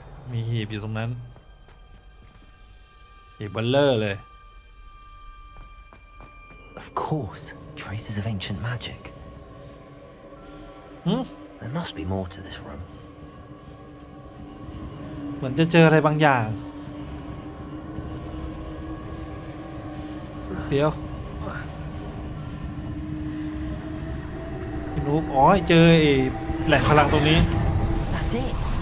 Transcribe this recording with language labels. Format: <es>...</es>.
<th>มีหีบอยู่ตรงนั้นหีบเบลเลอร์เลย</th> <en>Of course, traces of ancient magic. There must be more to this room.</en> <th>เหมือนจะเจออะไรบางอย่างเดี๋ยวพี่นุ๊กอ๋อเจอแหล่งพลังตรงนี้</th> <en>That's it.</en>